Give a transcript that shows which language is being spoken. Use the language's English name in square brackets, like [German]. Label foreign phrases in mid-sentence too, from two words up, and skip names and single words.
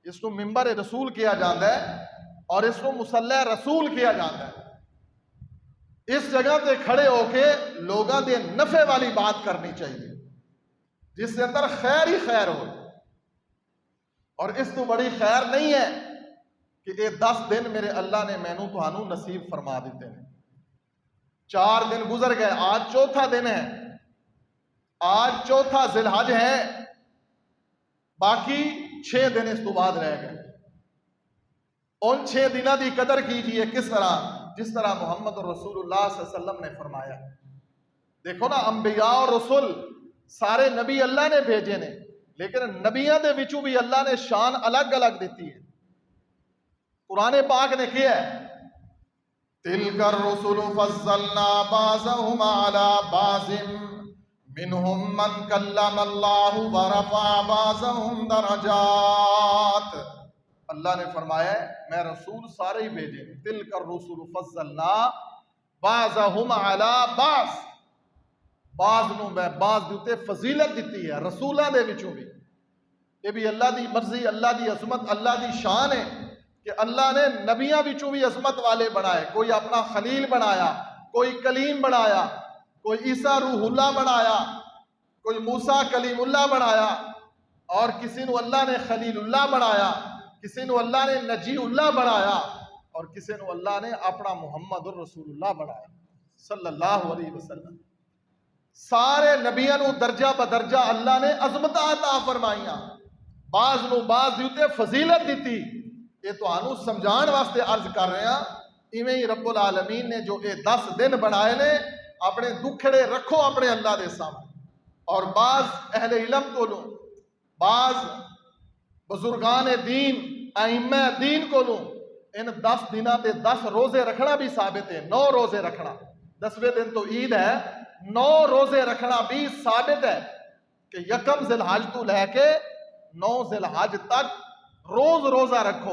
[Urdu] اس کو ممبر رسول کیا جاتا ہے اور اس کو مصلی رسول کیا جاتا ہے۔ [Punjabi] اس جگہ تے کھڑے ہو کے لوگاں دے نفع والی بات کرنی چاہیے [Urdu] جس کے اندر خیر ہی خیر ہو، [Punjabi] اور اس تو بڑی خیر نہیں ہے کہ یہ 10 دن میرے اللہ نے مینوں تہانوں نصیب فرما دیتے ہیں۔ 4 دن گزر گئے، آج چوتھا دن ہے، آج چوتھا ذی الحج ہے، باقی 6 دن اس تو بعد رہ گئے۔ [Urdu] ان 6 دنوں کی قدر کیجئے، کس طرح؟ جس طرح محمد رسول اللہ [Arabic] صلی اللہ علیہ وسلم [Urdu] نے فرمایا۔ [Punjabi] دیکھو نا، انبیاء اور رسول سارے نبی اللہ نے بھیجے نے، لیکن نبیاں دے وچوں بھی اللہ نے شان الگ الگ دیتی ہے۔ [Urdu] قرآن پاک نے کیا ہے، [Arabic] تِلْكَ الرُّسُلُ فَضَّلْنَا بَعْضَهُمْ عَلَى بَعْضٍ مِّنْهُمْ مَنْ كَلَّمَ اللَّهُ وَرَفَعَ بَعْضَهُمْ دَرَجَاتٍ۔ [Urdu] اللہ نے فرمایا ہے میں رسول سارے ہی بھیجے، [Arabic] تِلْكَ الرُّسُلُ فَضَّلْنَا بَعْضَهُمْ عَلَى بَعْضٍ، [Punjabi] بعض نو میں بعض دے اوتے فضیلت دیتی ہے، رسولاں دے وچوں بھی۔ یہ بھی اللہ دی مرضی، اللہ دی عظمت، اللہ دی شان ہے کہ اللہ نے نبیاں وچوں بھی عظمت والے بنائے۔ کوئی اپنا خلیل بنایا، کوئی کلیم بنایا، کوئی عیسیٰ روح اللہ بنایا، کوئی موسیٰ کلیم اللہ بنایا، اور کسی نو اللہ نے خلیل اللہ بنایا، کسی نو اللہ نے نجی اللہ بنایا، اور کسی نو اللہ نے اپنا محمد الرسول اللہ بنایا [Arabic] صلی اللہ علیہ وسلم۔ [Punjabi] سارے نبیاں نو درجہ بدرجہ اللہ نے عظمت عطا فرمائیاں، بعض نو بعض دیتے فضیلت دیتی۔ [Urdu] یہ تو [Punjabi] آنو سمجھان واسطے [Urdu] عرض کر رہے ہیں، ایویں ہی رب العالمین نے جو یہ 10 دن بنائے [Punjabi] نے، اپنے دکھڑے رکھو اپنے اللہ دے سامنے، اور بعض اہل علم کو لوں، بعض بزرگان دین، ائمہ دین کو لوں، ان 10 دنوں تے 10 روزے رکھنا بھی ثابت ہے، 9 روزے رکھنا، 10ویں دن تو عید ہے، 9 روزے رکھنا بھی ثابت ہے کہ یکم ذی الحج تو لے کے 9 ذی الحج تک روز روزہ رکھو۔